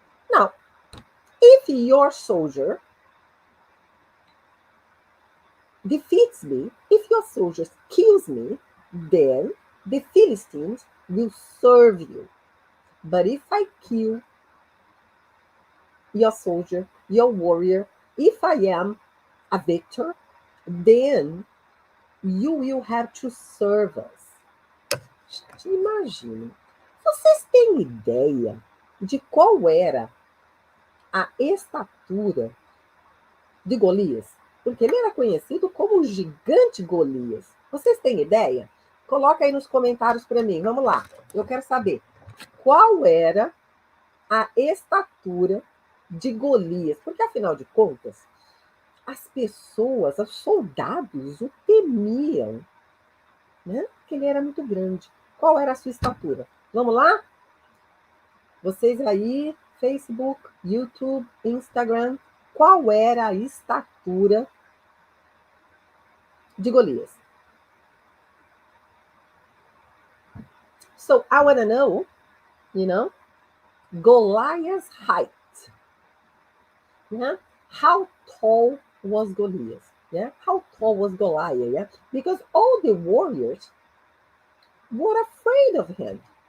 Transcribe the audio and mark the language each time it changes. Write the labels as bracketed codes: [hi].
[en] Now, if your soldier defeats me, if your soldier kills me, then the Philistines will serve you. But if I kill your soldier, your warrior, if I am a victor, then you will have to serve us. [pt] Imagina. Vocês têm ideia de qual era a estatura de Golias? Porque ele era conhecido como o gigante Golias. Vocês têm ideia? Coloca aí nos comentários para mim. Vamos lá. Eu quero saber qual era a estatura de Golias. Porque, afinal de contas, as pessoas, os soldados, o temiam, né? Porque ele era muito grande. Qual era a sua estatura? Vamos lá? Vocês aí, Facebook, YouTube, Instagram, qual era a estatura de Golias? [en] So I want to know, Goliath's height. Yeah? How tall was Goliath? Yeah? How tall was Goliath? Yeah? Because all the warriors were afraid of him.